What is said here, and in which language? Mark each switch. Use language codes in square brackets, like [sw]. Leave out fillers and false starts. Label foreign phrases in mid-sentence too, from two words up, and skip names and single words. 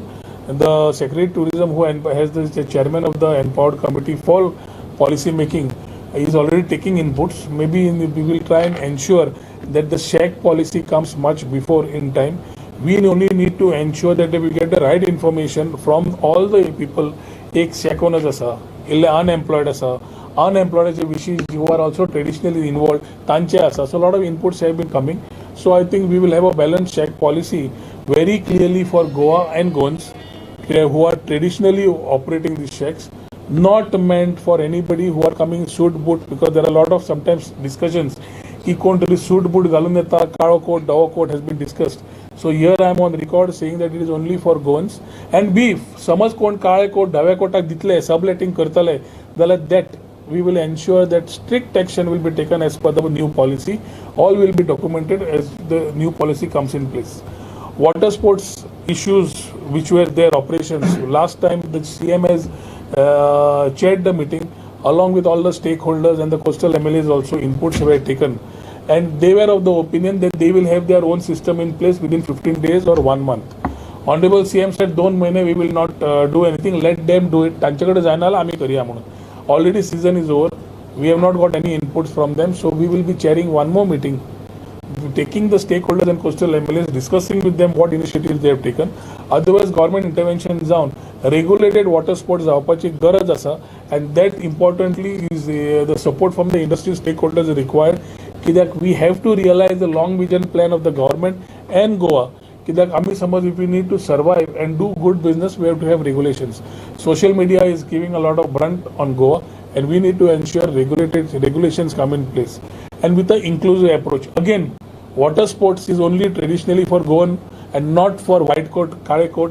[en] And the Secretary Tourism, who has the chairman of the empowered committee for policy making, is already taking inputs. Maybe we will try and ensure that the shack policy comes much before in time. We only need to ensure that we get the right information from all the people. [kok] एक [en] shack owners [kok] आसा, इल्ले unemployed आसा, [en] unemployed wishes who are also traditionally involved, [kok] तांचे आसा. [en] So a lot of inputs have been coming. So I think we will have a balanced shack policy very clearly for Goa and Goans, who are traditionally operating these shacks, not meant for anybody who are coming suit boot, because there are a lot of sometimes discussions [kok] की कोणतरी सूट बूट घालून येता, काळो कोट धवो कोट [en] has been discussed. So here I am on record saying that it is only for Goans. And B, [kok] समज कोण काळे कोट धव्या कोटाक दितले, सबलेटिंग करतले जाल्यार [en] that we will ensure that strict action will be taken as per the new policy. All will be documented as the new policy comes in place. Water sports issues which were their operations. Last time the CM has chaired the meeting along with all the stakeholders, and the coastal MLAs also inputs were taken. And they were of the opinion that they will have their own system in place within 15 days or 1 month. Honorable CM said, "Don't mane, we will not do anything. Let them do it. [kok] तांच्याकडे जायनाला आम्ही करूया म्हणून." [en] Already season is over. We have not got any inputs from them, so we will be chairing one more meeting, taking the stakeholders and coastal MLAs, discussing with them what initiatives they have taken. Otherwise, government intervention जावन regulated water sports [kok] जावपाची गरज आसा, [en] and that importantly is the support from the industry stakeholders is required. कित्याक we have to realize the long vision plan of the government and Goa. [kok] कित्याक आमी समज [en] if we need to survive and do good business, we have to have regulations. Social media is giving a lot of brunt on Goa, and we need to ensure regulations come in place. And with the inclusive approach. Again, water sports is only traditionally for Goan and not for white coat, kare coat.